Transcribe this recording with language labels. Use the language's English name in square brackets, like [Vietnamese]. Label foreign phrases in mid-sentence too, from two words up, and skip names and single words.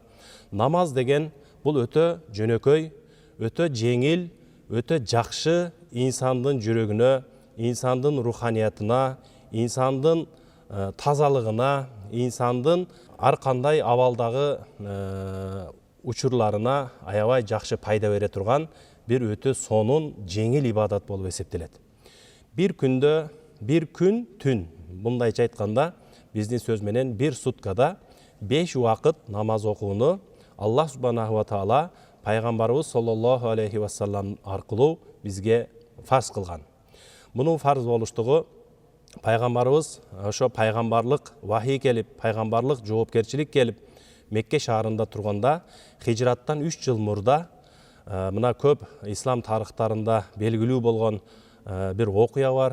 [Kyrgyz] Намаз деген бул өтө жөнөкөй, өтө жеңил, өтө жакшы инсандын жүрөгүнө, инсандын руханиятына, инсандын тазалыгына, инсандын ар кандай абалдагы учурларына аябай жакшы пайда бере турган бир өтө сонун жеңил ибадат болуп эсептелет. Бир күндө, бир күн түн, мындайча айтканда, биздин сөз менен бир суткада 5 убакыт намаз окууну Аллах [Arabic] سبحانه وتعالى [Kyrgyz] пайгамбарыбыз [Arabic] صلى الله عليه وسلم [Kyrgyz] аркылуу бизге фарз кылган. Мунун фарз болуштугу пайгамбарыбыз ошо пайгамбарлык вахий келип, пайгамбарлык жоопкерчилик келип Мекке шаарында турганда хижраттан 3 жыл мурда мына көп ислам тарыхтарында белгилүү болгон бир окуя бар.